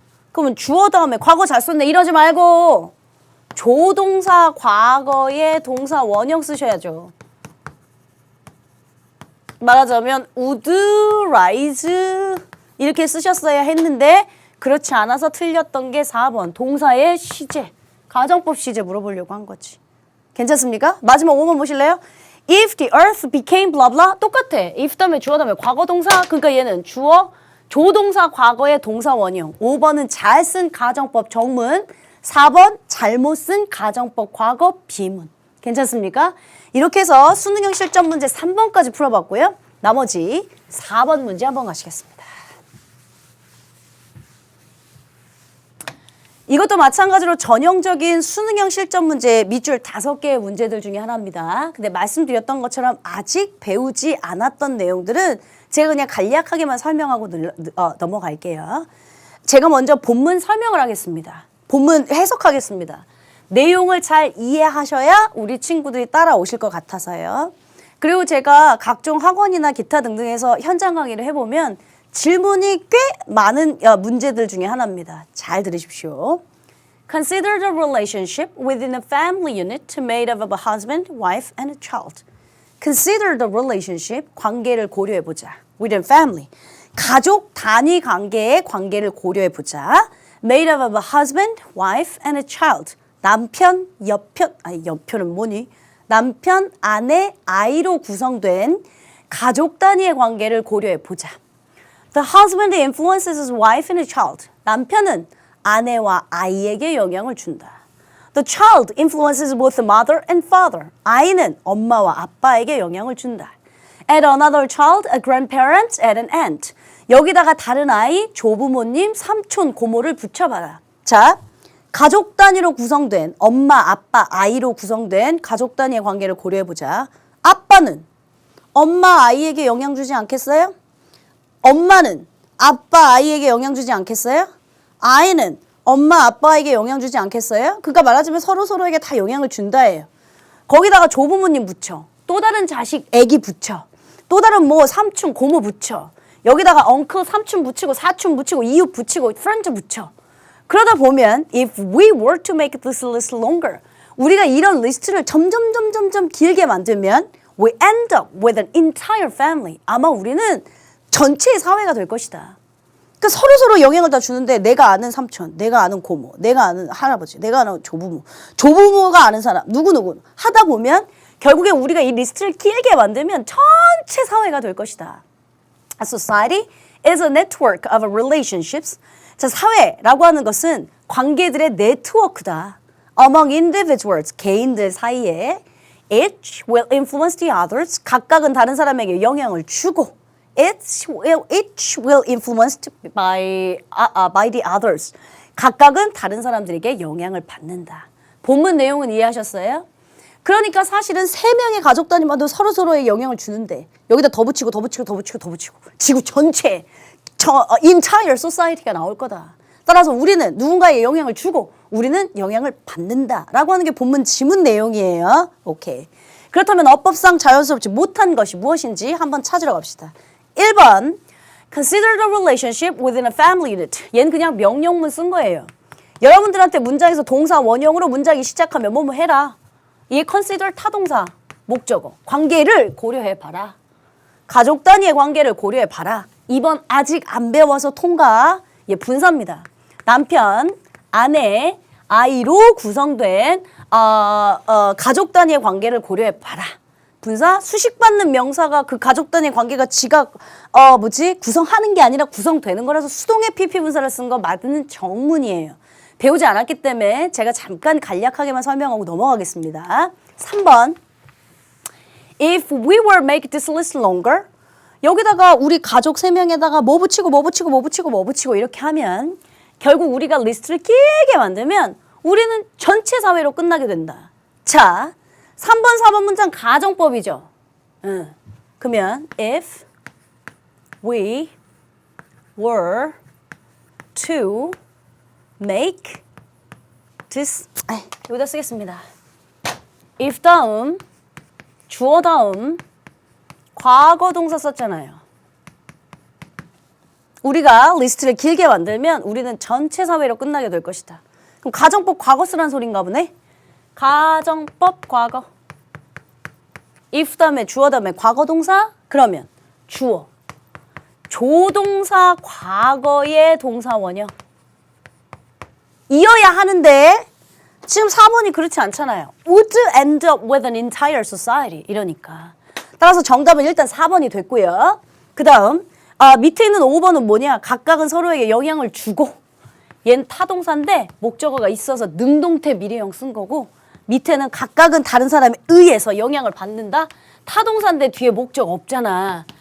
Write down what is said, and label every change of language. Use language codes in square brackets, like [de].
[ko] 그러면 주어 다음에 과거 잘 썼네 이러지 말고 조동사 과거의 동사 원형 쓰셔야죠. 말하자면 [en] would rise [ko] 이렇게 쓰셨어야 했는데 그렇지 않아서 틀렸던 게 4번 동사의 시제, 가정법 시제 물어보려고 한 거지. 괜찮습니까? 마지막 5번 보실래요? [en] If the earth became blah blah [ko] 똑같아. if 다음에 주어 다음에 과거 동사 그러니까 얘는 주어 조동사 과거의 동사 원형. 5번은 잘 쓴 가정법 정문. 4번 잘못 쓴 가정법 과거 비문. 괜찮습니까? 이렇게 해서 수능형 실전 문제 3번까지 풀어봤고요. 나머지 4번 문제 한번 가시겠습니다. 이것도 마찬가지로 전형적인 수능형 실전 문제 밑줄 5개의 문제들 중에 하나입니다. 근데 말씀드렸던 것처럼 아직 배우지 않았던 내용들은 제가 그냥 간략하게만 설명하고 넘어갈게요. 제가 먼저 본문 설명을 하겠습니다. 본문 해석하겠습니다. 내용을 잘 이해하셔야 우리 친구들이 따라오실 것 같아서요. 그리고 제가 각종 학원이나 기타 등등에서 현장 강의를 해보면 질문이 꽤 많은 문제들 중에 하나입니다. 잘 들으십시오. [en] Consider the relationship within a family unit made up of a husband, wife, and a child. Consider the relationship, [ko] 관계를 고려해보자. [en] Within family, [ko] 가족 단위 관계의 관계를 고려해보자. [en] Made up of a husband, wife, and a child. [ko] 남편, 여편은 뭐니? 남편, 아내, 아이로 구성된 가족 단위의 관계를 고려해보자. [en] The husband influences his wife and a child. [ko] 남편은 아내와 아이에게 영향을 준다. [en] The child influences both the mother and father. [ko] 아이는 엄마와 아빠에게 영향을 준다. [en] Add another child, a grandparent, and an aunt. [ko] 여기다가 다른 아이, 조부모님, 삼촌, 고모를 붙여봐라. 자, 가족 단위로 구성된 엄마, 아빠, 아이로 구성된 가족 단위의 관계를 고려해보자. 아빠는 엄마, 아이에게 영향 주지 않겠어요? 엄마는 아빠, 아이에게 영향 주지 않겠어요? 아이는 엄마, 아빠에게 영향 주지 않겠어요? 그러니까 말하자면 서로에게 다 영향을 준다예요. 거기다가 조부모님 붙여. 또 다른 자식, 애기 붙여. 또 다른 뭐 삼촌, 고모 붙여. 여기다가 엉클, 삼촌 붙이고 사촌 붙이고 이웃 붙이고 프렌드 붙여. 그러다 보면 [en] if we were to make this list longer, [ko] 우리가 이런 리스트를 점점 길게 만들면 [en] we end up with an entire family. [ko] 아마 우리는 전체의 사회가 될 것이다. 그러니까 서로 영향을 다 주는데 내가 아는 삼촌, 내가 아는 고모, 내가 아는 할아버지, 내가 아는 조부모, 조부모가 아는 사람, 누구 하다 보면 결국에 우리가 이 리스트를 길게 만들면 전체 사회가 될 것이다. [en] A society is a network of relationships. [ko] 자, 사회라고 하는 것은 관계들의 네트워크다. [en] Among individuals, [ko] 개인들 사이에 [en] each will influence the others. [ko] 각각은 다른 사람에게 영향을 주고 [en] each will influenced by the others. [ko] 각각은 다른 사람들에게 영향을 받는다. 본문 내용은 이해하셨어요? 그러니까 사실은 3명의 가족 단위만도 서로의 영향을 주는데 여기다 더 붙이고 지구 전체 [en] entire society [ko] 가 나올 거다. 따라서 우리는 누군가의 영향을 주고 우리는 영향을 받는다라고 하는 게 본문 지문 내용이에요. 오케이. 그렇다면 어법상 자연스럽지 못한 것이 무엇인지 한번 찾으러 갑시다. [en] 1번 Consider the relationship within a family unit. [ko] 얘는 그냥 명령문 쓴 거예요. 여러분들한테 문장에서 동사 원형으로 문장이 시작하면 뭐뭐 해라. 이게 consider 타동사 목적어. 관계를 고려해봐라. 가족 단위의 관계를 고려해봐라. 2번 아직 안 배워서 통과. 예, 분사입니다. 남편, 아내, 아이로 구성된 가족 단위의 관계를 고려해봐라. 분사 수식받는 명사가 그 가족 단위의 관계가 지가 구성하는 게 아니라 구성되는 거라서 수동의 PP 분사를 쓴 거 맞는 정문이에요. 배우지 않았기 때문에 제가 잠깐 간략하게만 설명하고 넘어가겠습니다. 3번 [en] If we were make this list longer, [ko] 여기다가 우리 가족 3명에다가 뭐 붙이고 이렇게 하면 결국 우리가 리스트를 길게 만들면 우리는 전체 사회로 끝나게 된다. 자, 3번, 4번 문장 가정법이죠. 그러면 [en] if we were to make this [ko] 여기다 쓰겠습니다. if 다음 주어 다음 과거 동사 썼잖아요. 우리가 리스트를 길게 만들면 우리는 전체 사회로 끝나게 될 것이다. 그럼 가정법 과거 쓰라는 소린가 보네. 가정법 과거. if 다음에 주어 다음에 과거 동사 그러면 주어. 조동사 과거의 동사 원형. 이어야 하는데 지금 4번이 그렇지 않잖아요. [en] Would end up with an entire society. [ko] 이러니까. 따라서 정답은 일단 4번이 됐고요. 그 다음 밑에 있는 5번은 뭐냐. 각각은 서로에게 영향을 주고 얘는 타동사인데 목적어가 있어서 능동태 미래형 쓴 거고 밑에는 각각은 다른 사람에 의해서 영향을 받는다. 타동사인데 뒤에 목적 없잖아.